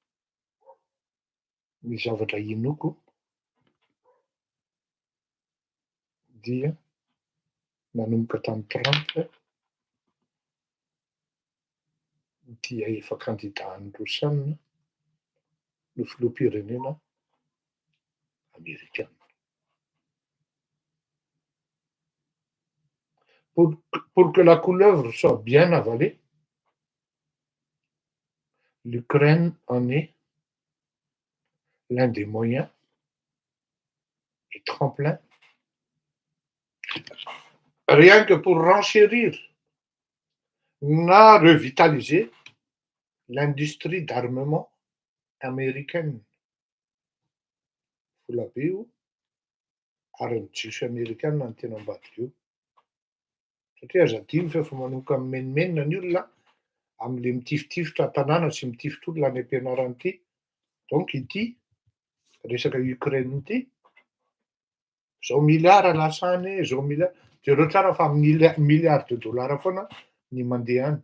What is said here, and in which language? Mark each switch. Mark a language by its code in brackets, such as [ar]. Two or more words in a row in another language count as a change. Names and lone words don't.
[mg] Ny zavatra inoko dia nanomboka tamin'ny Trump dia efa candidat-n'ny Rosiana no filoham-pirenena Amerikana. [fr] Pour que la couleuvre soit bien avalée, l'Ukraine en est l'un des moyens et tremplin, rien que pour renchérir na revitaliser l'industrie d'armement américaine. Vous l'avez où? [mg] ary ny jiosy amerikanina no tena ambadika io. Satria aza adino fa efa manomboka mimenimenina ny olona am'le mitifitifotra tanàna sy mitifitr'olona any am-pianarana ity. Donc ity resaka Ukraine ity, zao miliara lasany, zao jereo tsara fa [fr] milliard de dollars [mg] foana ny mandeha any.